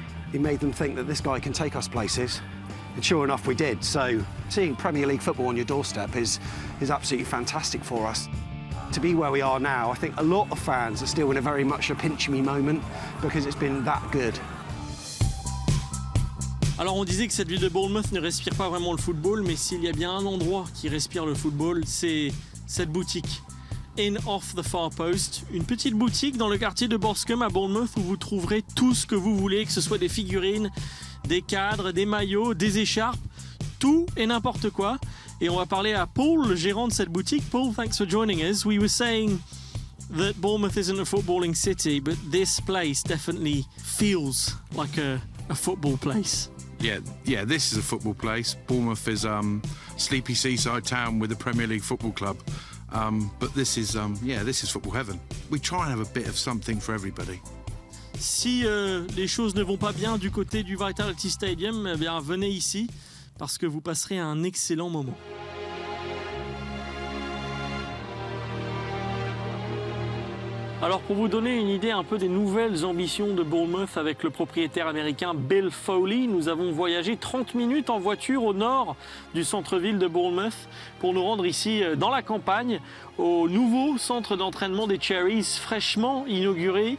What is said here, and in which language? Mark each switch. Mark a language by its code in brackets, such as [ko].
[en] It made them think that this guy can take us places, and sure enough we did. So seeing Premier League football on your doorstep is absolutely fantastic for us. To be where we are now, I think a lot of fans are still in a very much a pinch-me moment because it's been that good. [fr] Alors on disait que cette ville de Bournemouth ne respire pas vraiment le football, mais s'il y a bien un endroit qui respire le football, c'est cette boutique. In Off the Far Post, une petite boutique dans le quartier de Borscombe à Bournemouth où vous trouverez tout ce que vous voulez, que ce soit des figurines, des cadres, des maillots, des écharpes, tout et n'importe quoi. Et on va parler à Paul, le gérant de cette boutique. [en] Paul, thanks for joining us. We were saying that Bournemouth isn't a footballing city, but this place definitely feels like a football place. Yeah, this is a football place. Bournemouth is sleepy seaside town with a Premier League football club. But this is football heaven. We try and have a bit of something for everybody. [fr] Si les choses ne vont pas bien du côté du Vitality Stadium, eh bien venez ici parce que vous passerez un excellent moment. Alors pour vous donner une idée un peu des nouvelles ambitions de Bournemouth avec le propriétaire américain Bill Foley, nous avons voyagé 30 minutes en voiture au nord du centre-ville de Bournemouth pour nous rendre ici dans la campagne au nouveau centre d'entraînement des Cherries fraîchement inauguré.